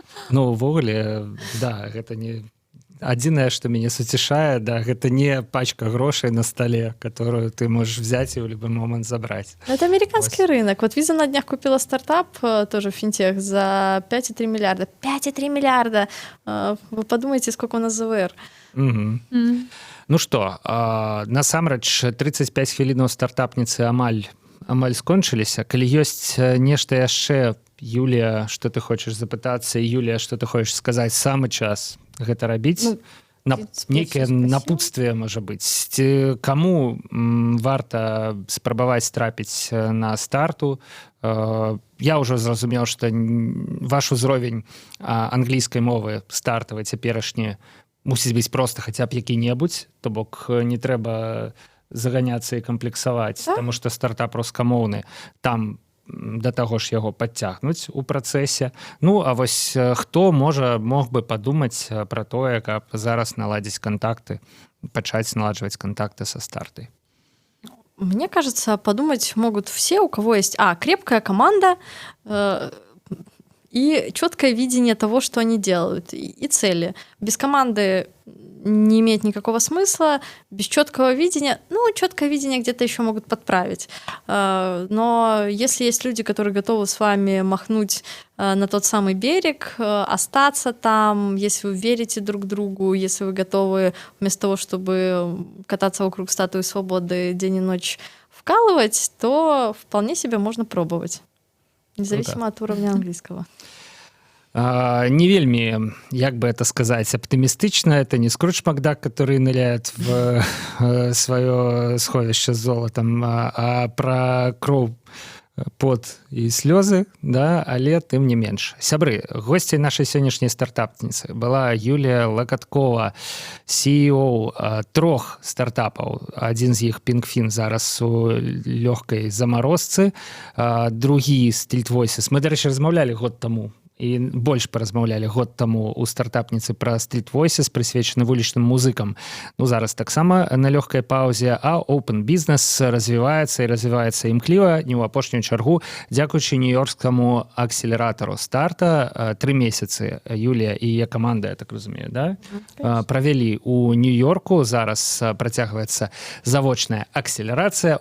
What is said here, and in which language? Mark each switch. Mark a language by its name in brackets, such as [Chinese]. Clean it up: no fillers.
[Belarusian] Ну, увогуле, да, гэта не... Адзінае, што мяне суцішае, да, гэта не пачка грошай на столе, [Russian] которую ты можешь взять и в любой момент забрать. Это американский рынок. Вот Visa на днях купила стартап, тоже финтех, за 5,3 миллиарда. 5,3 миллиарда! Вы подумайте, сколько у нас ЗВР. [Belarusian] Ну што, насамрэч, 35 хвілінаў стартапніцы амаль скончыліся. Калі ёсць нешта яшчэ, Юлія, што ты хочаш запытацца, і Юлія, што ты хочаш сказаць, самы час гэта рабіць? Нейкае напутствие, можа быць. Каму варта спрабаваць трапіць на старту? Я ўжо зразумеў, што ваш узровень англійскай мовы стартавай цяперашні мусіць быць проста хаця б які-небудзь, то бок не трэба заганяцца і камплексаваць, таму што стартап рускамоўны, там да таго ж яго падцягнуць у працэсе. Ну, а вось хто мог бы падумаць пра тое, каб зараз наладзіць кантакты, пачаць наладжваць кантакты со стартай? [Russian] Мне кажется, подумать могут все, у кого есть крепкая команда и четкое видение того, что они делают, и цели. Без команды не имеет никакого смысла, без четкого видения, четкое видение где-то еще могут подправить. Но если есть люди, которые готовы с вами махнуть на тот самый берег, остаться там, если вы верите друг другу, если вы готовы вместо того, чтобы кататься вокруг статуи свободы день и ночь вкалывать, то вполне себе можно пробовать, независимо от уровня английского. [Belarusian] Не вельмі, [Russian] як бы это сказать, оптимистично. Это не Скрудж Макдак, который ныряет в свое сховище с золотом, а про [Belarusian] пот і слёзы, да, але тым не менш. Сябры, госцей нашай сённяшняй стартапніцы была Юлія Лакаткова, CEO 3 стартапаў. Адзін з іх PinkFin зараз у лёгкай замарозцы, другі Street Voices. Мы, дарэчы, размаўлялі год таму і больш паразмаўлялі год таму у стартапніцы пра Street Voices, прысвечаны вулічным музыкам. Ну, зараз таксама на лёгкай паўзе, а Open Business развіваецца і развіваецца імкліва, не ў апошнюю чаргу, дзякуючы нью-йоркскаму акселератару старта. 3 месяцы Юлія і яе каманда, я так разумею, да? Правялі у Нью-Йорку, зараз працягваецца завочная акселерацыя.